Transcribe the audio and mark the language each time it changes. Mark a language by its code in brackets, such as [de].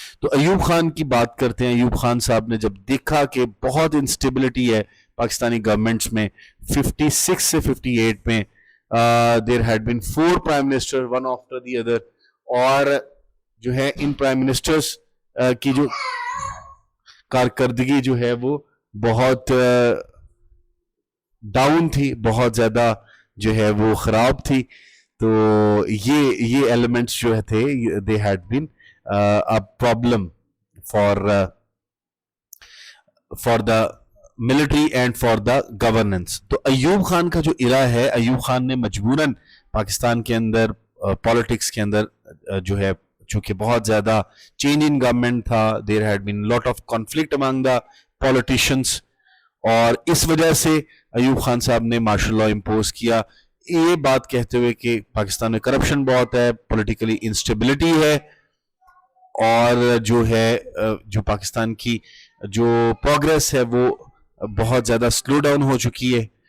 [ur] تو ایوب خان کی بات کرتے ہیں. ایوب خان صاحب نے جب دیکھا کہ بہت انسٹیبلٹی ہے پاکستانی گورنمنٹس میں, 56 سے 58 میں [en] there had been 4 prime minister one after the other, [ur] اور جو ہے ان پرائم منسٹرز کی جو کارکردگی جو ہے وہ بہت ڈاؤن تھی, بہت زیادہ جو ہے وہ خراب تھی. تو یہ ایلیمنٹس جو تھے [en] they had been a problem for the military and for the governance. [ur] تو ایوب خان کا جو ایرا ہے, ایوب خان نے مجبوراً پاکستان کے اندر پالیٹکس کے اندر جو ہے, چونکہ بہت زیادہ چینج ان گورنمنٹ تھا, [en] there had been lot of conflict among the politicians, [ur] اور اس وجہ سے ایوب خان صاحب نے مارشل لا امپوز کیا, یہ بات کہتے ہوئے کہ پاکستان میں کرپشن بہت ہے, پولیٹیکلی انسٹیبلٹی ہے, اور جو ہے جو پاکستان کی جو پروگریس ہے وہ بہت زیادہ سلو ڈاؤن ہو چکی ہے.